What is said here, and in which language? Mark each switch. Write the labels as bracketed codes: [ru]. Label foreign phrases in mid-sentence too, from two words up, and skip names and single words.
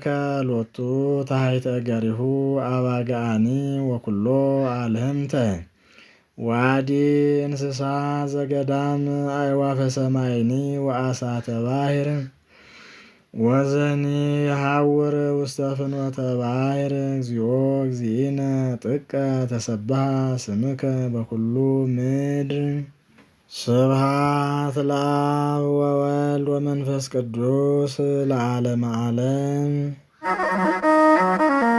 [gez] ሎቱ ታሕተ እገሪሁ አባግዓኒ ወኩሎ አልህምተ ዋዲ እንስሳ ዘገዳም አዕዋፈ ሰማይኒ ወአሳተ ባሕር ወዘኒ የሐውር ውስተ ፍኖተ ባሕር እግዚኦ እግዚእነ ጥቀ ተሰብሐ ስምከ በኩሉ ምድር። ስብሐት ለአብ ወወልድ ወመንፈስ ቅዱስ ለዓለመ ዓለም።